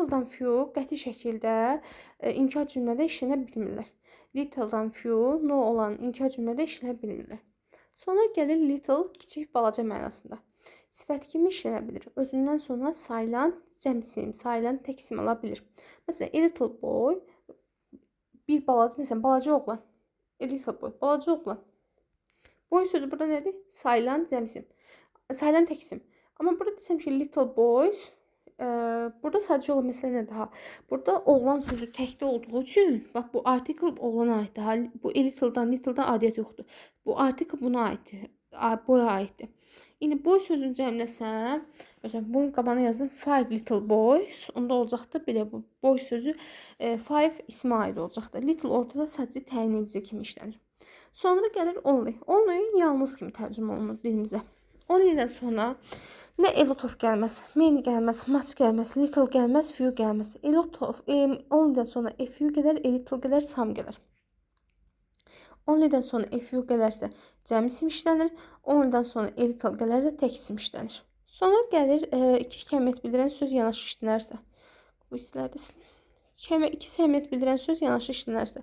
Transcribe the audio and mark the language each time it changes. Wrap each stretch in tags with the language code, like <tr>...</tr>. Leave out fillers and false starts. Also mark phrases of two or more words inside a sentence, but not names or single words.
<az>Little-dan few qəti şəkildə inkar cümlədə işlənə bilmirlər. Little-dan few, no olan inkar cümlədə işlənə bilmirlər. Sonra gəlir little, kiçik, balaca mənasında. Sifət kimi işlənə bilir. Özündən sonra sayılan cəmsim, sayılan təksim ala bilir. Məsələn,</az> <en>a little boy,</en> <az>bir balaca, məsələn, balaca oğlan.</az> <en>A little boy,</en> <az>balaca oğlan. Boy sözü burada nədir? Sayılan cəmsim. Sayılan təksim. Amma burada desəm ki,</az> <en>little boys,</en> <az>burada sadəcə olan məsələ nədir? Ha? Burada oğlan sözü təkdə olduğu üçün, bax bu article oğlana aiddir. Ha? Bu little-dan aidiyyət yoxdur. Bu article buna aiddir. Boya aiddir. İndi boy sözünü cəmləsəm, məsələn, bunun qabağına yazdım 5</az> <en>little boys,</en> <az>onda olacaqdır belə bu boy sözü 5 ismə aid olacaqdır. Little ortada sadəcə təyin edici kimi işlənir. Sonra gəlir only. Only yalnız kimi tərcümə olunur dilimizə. Only-dən sonra nə</az> <en>a lot of</en> <az>gəlməz, many gəlməz, much gəlməz, little gəlməz, few gəlməz.</az> <en>A lot of,</en> <az>only-dən sonra</az> <en>a few</en> <az>gələr,</az> <en>a little</en> <az>gələr, some gələr. Only-dən sonra</az> <en>a few</en> <az>gələrsə cəm isim işlənir. Only-dən sonra</az> <en>a little</en> <az>gələrsə tək isim işlənir. Sonra gəlir iki kəmiyyət bildirən söz yanaşı işlənərsə. Bu hisslərdə iki kəmiyyət bildirən söz yanaşı işlənərsə.</az>